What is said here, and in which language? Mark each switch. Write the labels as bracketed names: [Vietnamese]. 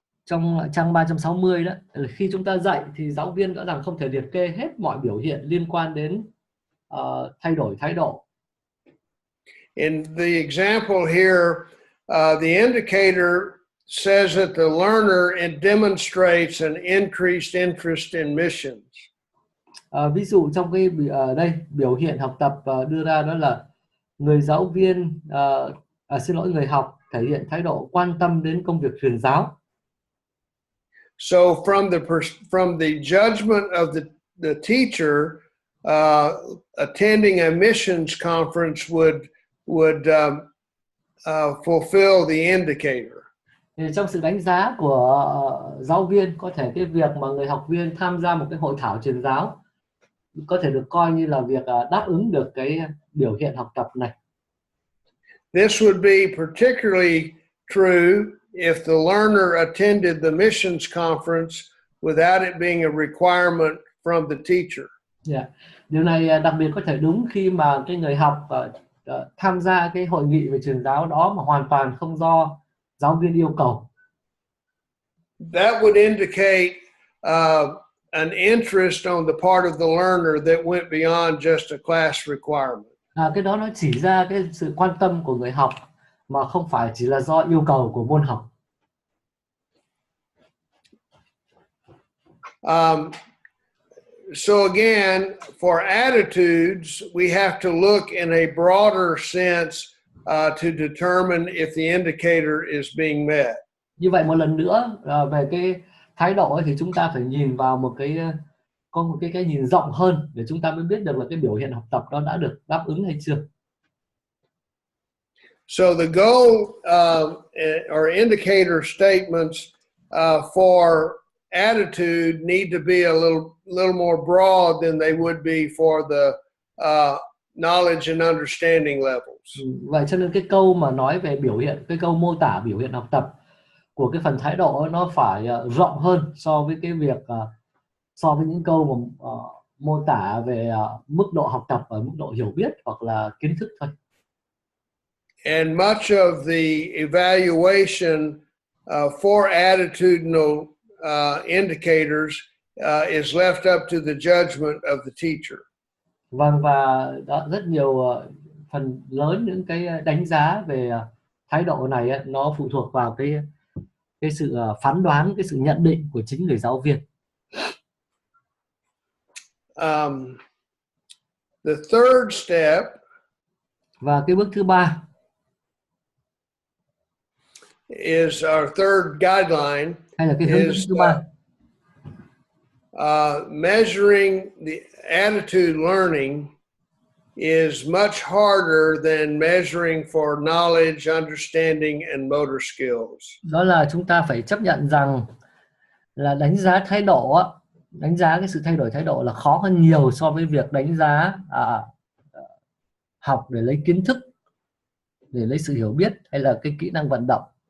[Vietnamese] Trong trang 360 đó, khi chúng ta dạy thì giáo viên rõ ràng không thể liệt kê hết mọi biểu hiện liên quan đến thay đổi thái độ. [English] In the example here, the indicator says that the learner demonstrates an increased interest in missions. [Vietnamese] Ví dụ trong cái đây biểu hiện học tập đưa ra đó là người giáo viên người học thể hiện thái độ quan tâm đến công việc truyền giáo. [English] So from the judgment of the teacher, attending a missions conference would fulfill the indicator. [Vietnamese] Thì trong sự đánh giá của giáo viên, có thể cái việc mà người học viên tham gia một cái hội thảo truyền giáo có thể được coi như là việc đáp ứng được cái biểu hiện học tập này. [English] This would be particularly true if the learner attended the missions conference without it being a requirement from the teacher. Yeah. [Vietnamese] Điều này đặc biệt có thể đúng khi mà cái người học tham gia cái hội nghị về truyền giáo đó mà hoàn toàn không do giáo viên yêu cầu. [English] That would indicate an interest on the part of the learner that went beyond just a class requirement. [Vietnamese] Cái đó nó chỉ ra cái sự quan tâm của người học mà không phải chỉ là do yêu cầu của môn học. [English] So again, for attitudes, we have to look in a broader sense to determine if the indicator is being met. [Vietnamese] Như vậy một lần nữa về cái thái độ ấy, thì chúng ta phải nhìn vào có một cái nhìn rộng hơn để chúng ta mới biết được là cái biểu hiện học tập đó đã được đáp ứng hay chưa. [English] So the goal or indicator statements for attitude need to be a little more broad than they would be for the knowledge and understanding levels. [Vietnamese] Vậy cho nên cái câu mà nói về biểu hiện, cái câu mô tả biểu hiện học tập của cái phần thái độ ấy, nó phải rộng hơn so với cái việc so với những câu mà mô tả về mức độ học tập ở mức độ hiểu biết hoặc là kiến thức thôi. [English] And much of the evaluation for attitudinal indicators is left up to the judgment of the teacher. [Vietnamese] Vâng, và đó, rất nhiều phần lớn những cái đánh giá về thái độ này ấy, nó phụ thuộc vào cái sự phán đoán, cái sự nhận định của chính người giáo viên. [English] The third step, [Vietnamese] và cái bước thứ ba, [English] is our third guideline, [Vietnamese] hay là cái hướng dẫn thứ ba, [English] measuring the attitude learning is much harder than measuring for knowledge, understanding and motor skills. [Vietnamese] Đó là chúng ta phải chấp nhận rằng là đánh giá thái độ, đánh giá cái sự thay đổi thái độ là khó hơn nhiều so với việc đánh giá học để lấy kiến thức, để lấy sự hiểu biết hay là cái kỹ năng vận động.